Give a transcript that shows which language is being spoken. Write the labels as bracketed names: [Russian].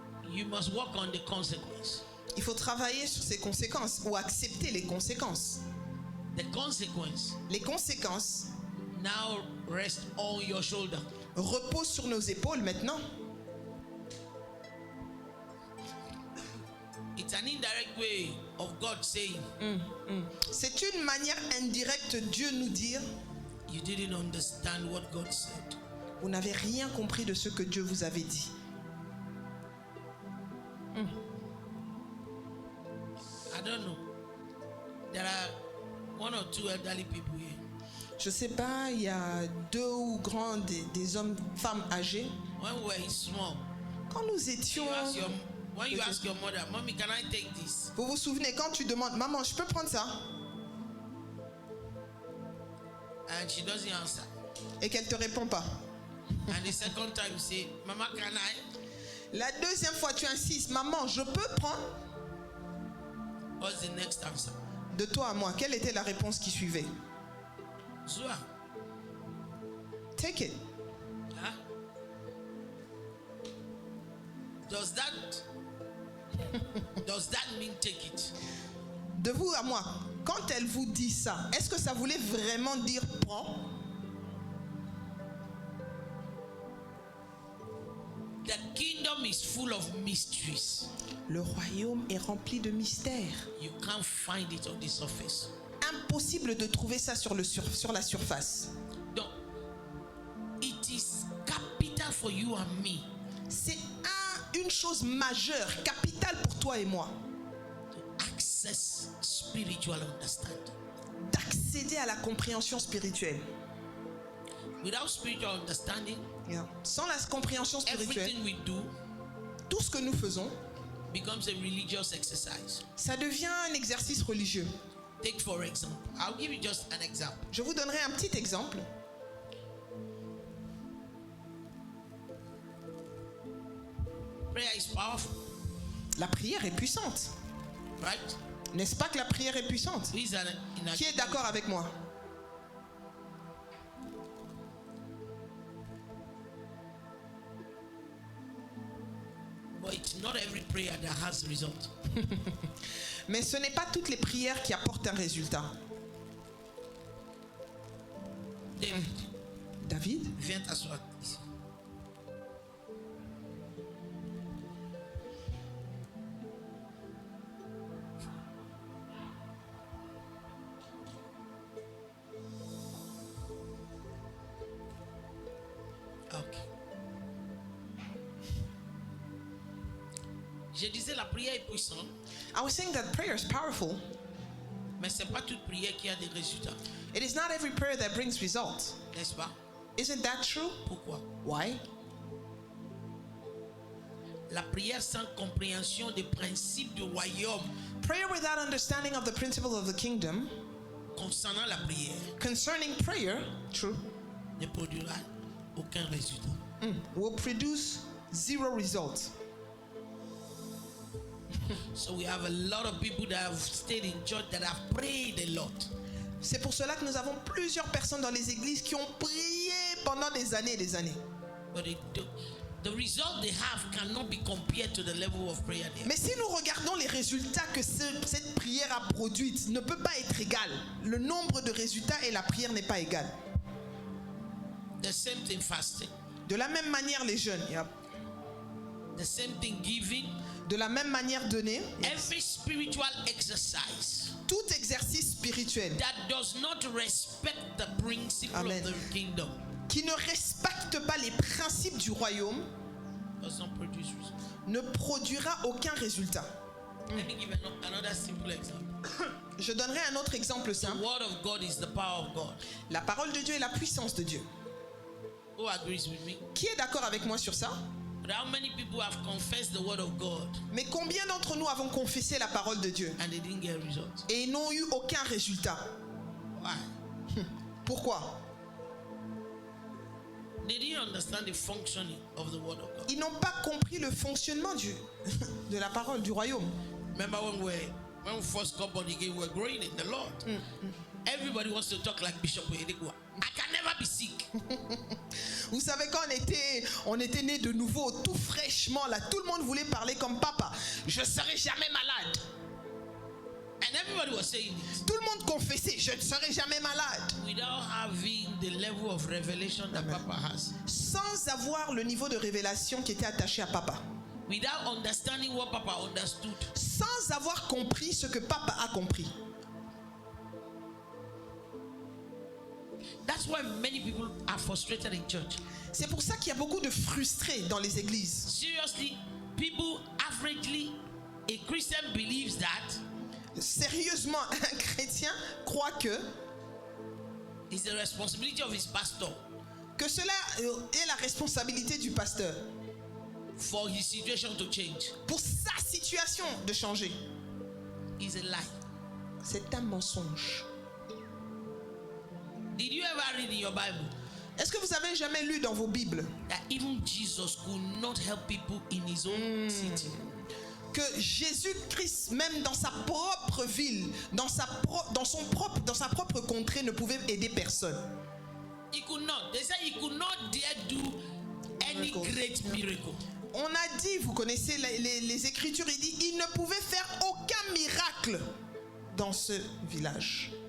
[English] You must work on the consequence. [French] Il faut travailler sur ces conséquences ou accepter les conséquences. [English] The consequence [French] Les conséquences [English] now rest on your shoulder. [French] reposent sur nos épaules maintenant. [English] It It's an indirect way of God saying, [French] C'est une manière indirecte de Dieu nous dire, [English] you didn't understand what God said. [French] vous n'avez rien compris de ce que Dieu vous avait dit. [English] I don't know. There are one or two elderly people here. [French] Je sais pas, il y a 2 ou grands des hommes, femmes âgés. [English] When we were small, [French] Quand nous étions... [English] when you ask your mother, Mommy, can I take this? [French] Vous vous souvenez, quand tu demandes, maman, je peux prendre ça? [English] And she doesn't answer. [French] Et qu'elle te répond pas. [English] And the second time you say, Mama, can I? [French] La deuxième fois, tu insistes, maman, je peux prendre? [English] What's the next answer? [French] De toi à moi, quelle était la réponse qui suivait? [Lingala] Zua. [English] Take it. Huh? Does that mean take it? [French] De vous à moi, quand elle vous dit ça, est-ce que ça voulait vraiment dire prends? [English] The kingdom is full of mysteries. [French] Le royaume est rempli de mystères. [English] You can't find it on the surface. [French] Impossible de trouver ça sur la surface. [English] Donc, it is capital for you and me [French] C'est une chose majeure, capitale pour toi et moi, [English] to access spiritual understanding. [French] d'accéder à la compréhension spirituelle. [English] Without spiritual understanding, [French] Sans la compréhension spirituelle, [English] everything we do [French] tout ce que nous faisons, [English] becomes a religious exercise. [French] ça devient un exercice religieux. [English] Take for example, I'll give you just an example. [French] Je vous donnerai un petit exemple. [English] Prayer is powerful, [French] La prière est puissante. [English] right? [French] N'est-ce pas que la prière est puissante? [English] Who is [French] Qui est d'accord avec moi? [English] But it's not every prayer that has result. [French] Mais ce n'est pas toutes les prières qui apportent un résultat. David, David, viens t'asseoir ici. Ok. Je disais la prière est puissante, [English] I was saying that prayer is powerful. [French] mais c'est pas toute prière qui a des résultats, [English] It is not every prayer that brings results. [French] n'est-ce pas? [English] Isn't that true? [French] Pourquoi? [English] Why? [French] La prière sans compréhension des principes du royaume [English] Prayer without understanding of the principle of the kingdom [French] concernant la prière [English] concerning prayer, true, [French] ne produira aucun résultat. [English] will produce zero results. So we have a lot of people that have stayed in church that have prayed a lot. [French] C'est pour cela que nous avons plusieurs personnes dans les églises qui ont prié pendant des années et des années. [English] But the result they have cannot be compared to the level of prayer they have. [French] Mais si nous regardons les résultats que cette prière a produites, ne peut pas être égal. Le nombre de résultats et la prière n'est pas égal. [English] The same thing fasting. [French] De la même manière les jeûnes, [English] The same thing giving. [French] de la même manière donner, [English] Every spiritual exercise [French] tout exercice spirituel [English] that does not respect the principle Amen. of the kingdom [French] qui ne respecte pas les principes du royaume [English] does not produce results. [French] ne produira aucun résultat. [English] Let me give another simple example. [French] Je donnerai un autre exemple [English] The [French] simple. [English] word of God is the power of God. [French] La parole de Dieu est la puissance de Dieu. [English] Who agrees with me? [French] Qui est d'accord avec moi sur ça? [English] But how many people have confessed the word of God [French] Mais combien d'entre nous avons confessé la parole de Dieu [English] and they didn't get results? [French] et n'ont eu aucun résultat? [English] Why? [French] Pourquoi? [English] They didn't understand the functioning of the word of God. [French] Ils n'ont pas compris le fonctionnement de la parole du royaume. [English] Remember when we first got born again, we were growing in the Lord. Everybody wants to talk like Bishop Oyedepo. I can never be sick. [French] Vous savez, quand on était né de nouveau, tout fraîchement, là, tout le monde voulait parler comme papa. Je ne serai jamais malade. [English] And everybody was saying it [French] Tout le monde confessait, je ne serai jamais malade. [English] without having the level of revelation that Papa has. [French] Sans avoir le niveau de révélation qui était attaché à papa. [English] Without understanding what Papa understood. [French] Sans sans avoir compris ce que papa a compris. [English] That's why many people are frustrated in church. [French] C'est pour ça qu'il y a beaucoup de frustrés dans les églises. [English] Seriously, people averagely, a Christian believes that [French] Sérieusement, un chrétien croit [English] it's the responsibility of his pastor [French] que cela est la responsabilité du pasteur [English] for his situation to change. [French] pour sa situation de changer. [English] It's a lie. [French] C'est un mensonge. [English] Did you ever read in your Bible [French] Est-ce que vous avez jamais lu dans vos Bibles [English] that even Jesus could not help people in his own city? [French] que Jésus-Christ, même dans sa propre ville, dans sa propre contrée, ne pouvait aider personne? [English] He could not. They said he could not dare do any Miracle. great miracle. [French] On a dit, vous connaissez les Écritures, il dit, il ne pouvait faire aucun miracle dans ce village.